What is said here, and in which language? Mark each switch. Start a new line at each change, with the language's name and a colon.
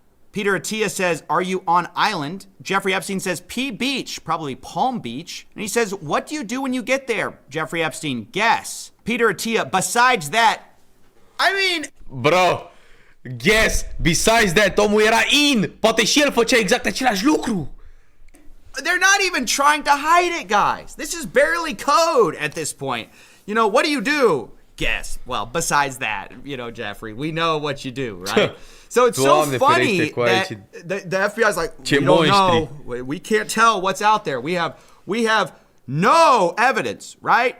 English: Peter Attia says, are you on island? Jeffrey Epstein says, P Beach, probably Palm Beach. And he says, what do you do when you get there? Jeffrey Epstein, guess. Peter Attia, besides that, Bro, guess, besides that,
Romanian: omul era in. Poate și el făcea exact același lucru.
English: They're not even trying to hide it, guys. This is barely code at this point. What do you do? Guess. Well, besides that, Jeffrey, we know what you do, right? So it's so funny that the FBI's like, we don't know. We can't tell what's out there. We have no evidence, right?